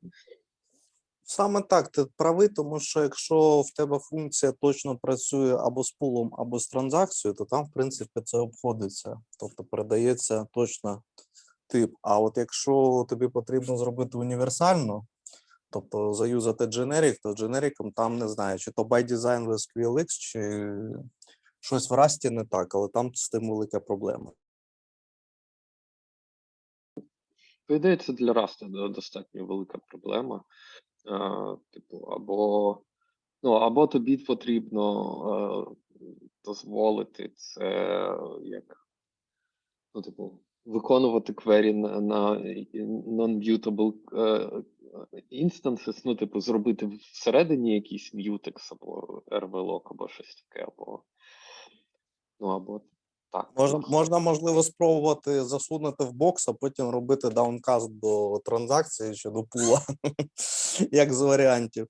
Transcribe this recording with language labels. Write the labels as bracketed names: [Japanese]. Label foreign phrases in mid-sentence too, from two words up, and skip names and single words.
[Ukrainian] Саме так, ти правий, тому що якщо в тебе функція точно працює або з пулом, або з транзакцією, то там, в принципі, це обходиться. Тобто передається точно тип. А от якщо тобі потрібно зробити універсально, тобто заюзати generic, то generic там, не знаю, чи то [English] by design [Ukrainian] в SQLX, чи щось в Rust не так, але там з тим велика проблема. По ідеї, це для Rust достатньо велика проблема. Типу, або тобі потрібно дозволити це як, ну, типу, виконувати квері на [English] non-mutable instances, [Ukrainian] ну, типу, зробити всередині якийсь mutex або rvlock, або щось таке, або, ну, або так. Можна, можливо, спробувати засунути в бокс, а потім робити даункаст до транзакції чи до пула, як з варіантів.